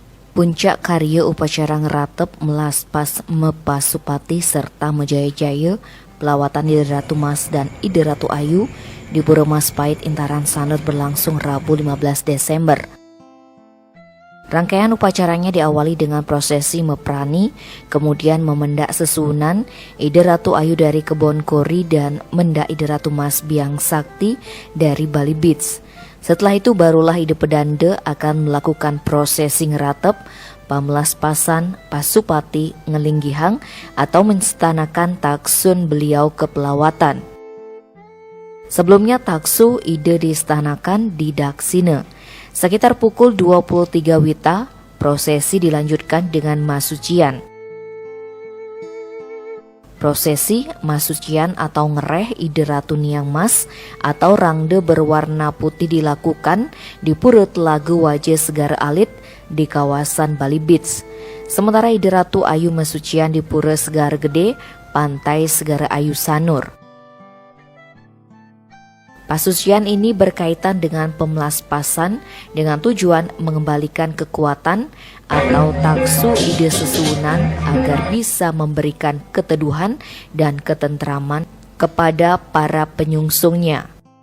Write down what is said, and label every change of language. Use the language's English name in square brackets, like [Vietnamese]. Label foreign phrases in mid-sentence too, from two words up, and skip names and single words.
[Indonesian] Puncak karya upacara ngeratep melaspas Mepasupati serta Mejaya-jaya pelawatan Ide Ratu Mas dan Ide Ratu Ayu di Pura Majapahit Intaran Sanur berlangsung Rabu 15 Desember. Rangkaian upacaranya diawali dengan prosesi meprani, kemudian memendak sesunan Ide Ratu Ayu dari Kebon Kori dan mendak Ide Ratu Mas Biang Sakti dari Bali Beach. Setelah itu barulah Ide Pedanda akan melakukan prosesi ngeratep, pamelaspasan Pasupati Ngelinggihang atau menstanakan taksun beliau ke pelawatan. Sebelumnya taksu Ide diistanakan di Daksina. Sekitar pukul 23 WITA, prosesi dilanjutkan dengan masucian. Prosesi masucian atau ngereh Ide Ratu Niang Mas atau rangde berwarna putih dilakukan di Pura Telaga Wajah Segar Alit di kawasan Bali Beach. Sementara Ide Ratu Ayu masucian di Pura Segar Gede, Pantai Segar Ayu Sanur. Pasucian ini berkaitan dengan pemelaspasan dengan tujuan mengembalikan kekuatan atau taksu ide sesunan agar bisa memberikan keteduhan dan ketentraman kepada para penyungsungnya.